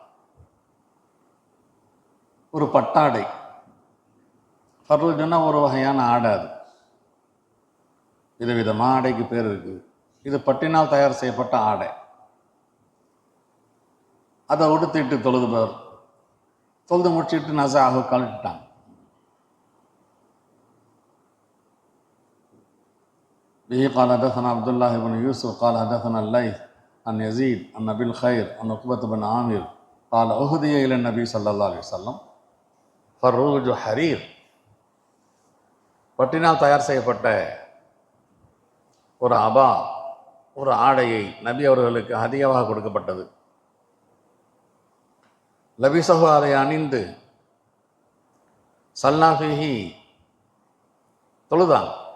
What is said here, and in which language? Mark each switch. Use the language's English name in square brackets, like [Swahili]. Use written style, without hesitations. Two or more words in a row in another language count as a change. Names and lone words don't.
[Tamil] ஒரு பட்டாடை, ஃபர்ரூஜுன்னா ஒரு வகையான ஆடை. அது விதவிதமாக ஆடைக்கு பேர் இருக்குது. இது பட்டினால் தயார் செய்யப்பட்ட ஆடை. அதை உடுத்திட்டு தொழுதுபவர் தொழுது முடிச்சுட்டு நஸஅஹு கழட்டிட்டாங்க. [Arabic] به قال حدثنا عبد الله بن يوسف قال حدثنا الليث عن يزيد عن أبي الخير عن عقبة بن عامر قال أهدي إلى النبي صلى الله عليه وسلم فروج حرير. [Tamil] பட்டினால் தயார் செய்யப்பட்ட ஒரு அபா, ஒரு ஆடையை நபி அவர்களுக்கு ஹதியாவாக கொடுக்கப்பட்டது. லபிசஹு, அதை அணிந்து [Arabic] صلى فيه [Tamil] தொழுதான்.